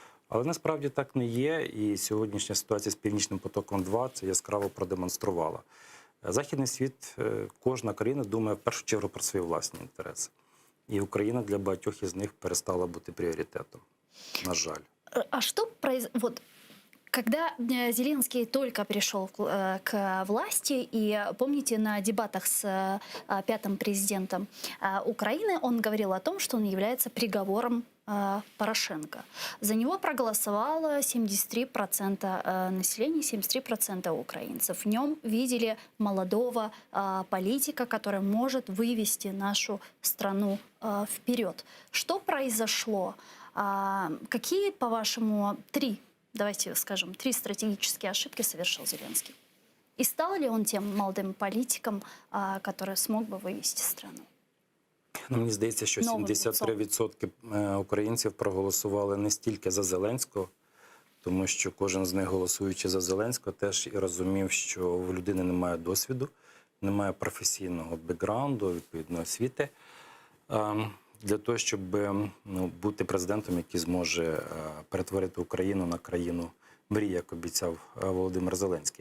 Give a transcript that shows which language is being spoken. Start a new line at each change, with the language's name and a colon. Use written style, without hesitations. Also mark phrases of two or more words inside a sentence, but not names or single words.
Ukrainian: Але насправді так не є, і сьогоднішня ситуація з «Північним потоком-2» це яскраво продемонструвала. Західний світ, кожна країна думає в першу чергу про свої власні інтереси. І Україна для багатьох із них перестала бути пріоритетом, на жаль.
Russian: А что вот когда Зеленский только пришел к власти, и помните, на дебатах с пятым президентом Украины он говорил о том, что он является приговором Порошенко. За него проголосовало 73% населения, 73% украинцев. В нем видели молодого политика, который может вывести нашу страну вперед. Что произошло? Какие, по-вашему, давайте скажем, три стратегические ошибки совершил Зеленский? И стал ли он тем молодым политиком, который смог бы вывести страну?
Ukrainian: Ну, мені здається, що 73% українців проголосували не стільки за Зеленського, тому що кожен з них, голосуючи за Зеленського, теж і розумів, що в людини немає досвіду, немає професійного бекграунду, відповідно освіти, для того, щоб бути президентом, який зможе перетворити Україну на країну мрії, як обіцяв Володимир Зеленський.